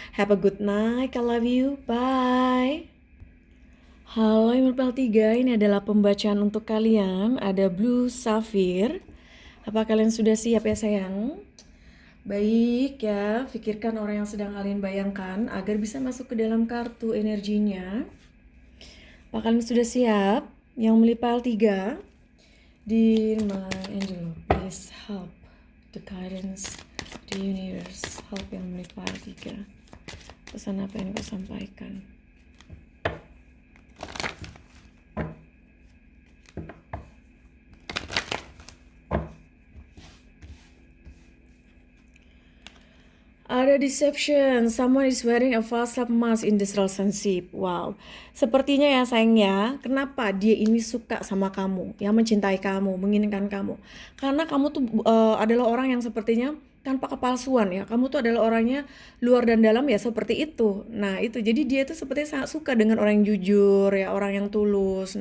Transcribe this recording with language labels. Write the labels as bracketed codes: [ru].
[en] Have a good night, I love you, bye. [id] Halo Emerald 3, ini adalah pembacaan untuk kalian. Ada Blue Sapphire. Apa kalian sudah siap ya sayang? Baik ya, pikirkan orang yang sedang kalian bayangkan agar bisa masuk ke dalam kartu energinya. Apa kalian sudah siap? Yang melipal 3. [en] Dear my angel, please help the guidance, the universe, help [id] yang melipal 3. Pesan apa yang kau sampaikan? Ada [en] deception, someone is wearing a false mask in this relationship. [id] Wow, sepertinya ya sayangnya, kenapa dia ini suka sama kamu, ya mencintai kamu, menginginkan kamu. Karena kamu tuh adalah orang yang sepertinya tanpa kepalsuan ya. Kamu tuh adalah orangnya luar dan dalam ya seperti itu. Nah itu, jadi dia tuh sepertinya sangat suka dengan orang yang jujur ya, orang yang tulus.